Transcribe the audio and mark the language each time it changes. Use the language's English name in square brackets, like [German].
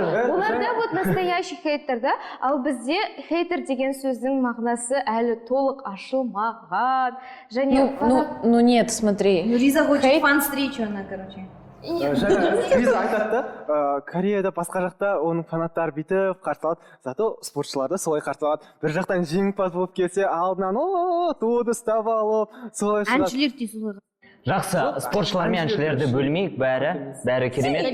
[Kazakh] Оларда [Russian] вот настоящий [Kazakh] хейтер да, ал бізде хейтер деген сөздің мағынасы әлі толық ашылмаған. [Russian] Ну нет, смотри. Риза хочет фан-встречу, она, короче. [Kazakh] Риза айтады да, Кореяда басқа жақта оның фанаттары бүйтіп қарсы алады, зато спортшылар да солай қарсы алады. Бір жақтан жеңімпаз болып келсе, алдынан туды ұстап алып, солай шығады. Әншілер де солай. Жақсы, спортшылар мен әншілерді бөлмейік, бәрі керемет.